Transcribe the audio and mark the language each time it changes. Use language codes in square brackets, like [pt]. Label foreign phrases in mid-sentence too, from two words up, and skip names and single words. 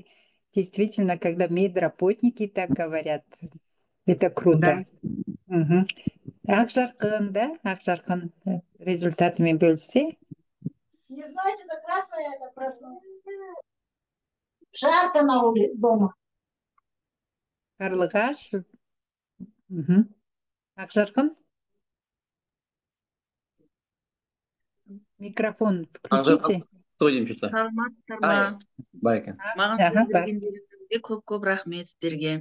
[ru] Действительно, когда медработники так говорят, это круто. Да. Ақжарқын, да? [kk] Ақжарқын результатами бөліссе. [ru] Не знаете, это красное, это красное. Жарко на улице дома. Қарлығаш. Ақжарқын. Микрофон включите. [kk] Саламатсыздар бар екен. Маған сөз бергендеріңізге көп рахмет сіздерге.